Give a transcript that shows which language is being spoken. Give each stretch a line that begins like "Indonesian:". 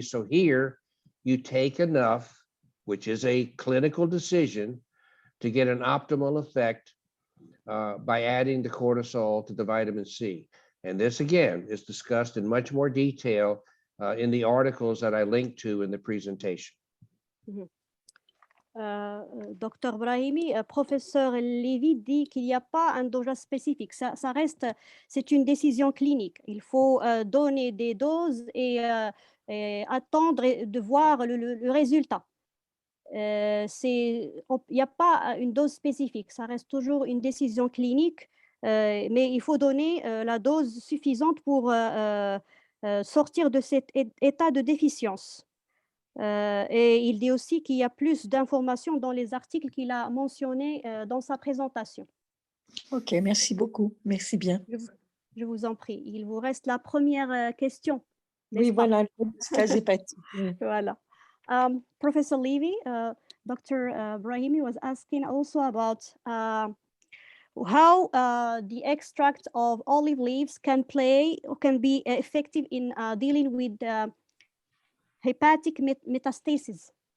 English: So here you take enough, which is a clinical decision, to get an optimal effect by adding the cortisol to the vitamin C. And this again is discussed in much more detail in the articles that I linked to in the presentation.
French: Dr. Brahimi, professeur Lévy dit qu'il n'y a pas un dosage spécifique. Ça reste, c'est une décision clinique. Il faut donner des doses et attendre de voir le résultat. Il n'y a pas une dose spécifique. Ça reste toujours une décision clinique, mais il faut donner la dose suffisante pour sortir de cet état de déficience. Et il dit aussi qu'il y a plus d'informations dans les articles qu'il a mentionnés dans sa présentation. Ok, merci beaucoup. Merci bien. Je vous en prie. Il vous reste la première question. Oui, voilà, le stase hépatique. Oui. Voilà.
English: Professor Levy, Dr. Brahimi was asking also about how the extract of olive leaves can be effective in dealing with hepatic metastasis.